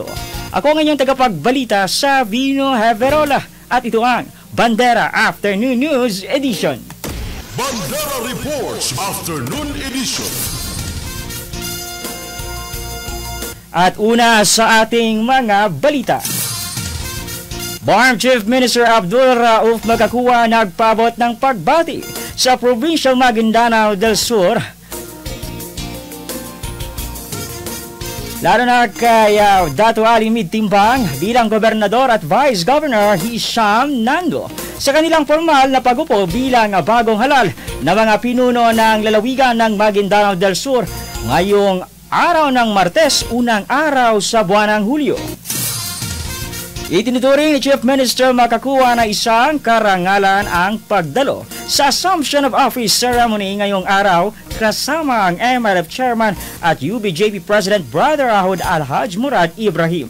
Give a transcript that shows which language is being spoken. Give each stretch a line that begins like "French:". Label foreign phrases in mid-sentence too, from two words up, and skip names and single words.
Filipino: Ako ang inyong tagapagbalita sa Vino Heverola at ito ang Bandera Afternoon News Edition. Bandera Reports Afternoon Edition. At una sa ating mga balita. BARM Chief Minister Abdul Rauf Magkakuwa nagpaabot ng pagbati sa Provincial Maguindanao del Sur, lalo na kay Dato Ali Mid Timbang bilang Gobernador at Vice Governor Hisham Nando sa kanilang formal na pagupo bilang bagong halal na mga pinuno ng lalawigan ng Maguindanao del Sur ngayong araw ng Martes, unang araw sa buwan ng Hulyo. Itinuturing ni Chief Minister Magkakuwa na isang karangalan ang pagdalo sa Assumption of Office Ceremony ngayong araw kasama ang MILF Chairman at UBJP President Brother Ahod Alhaj Murad Ibrahim.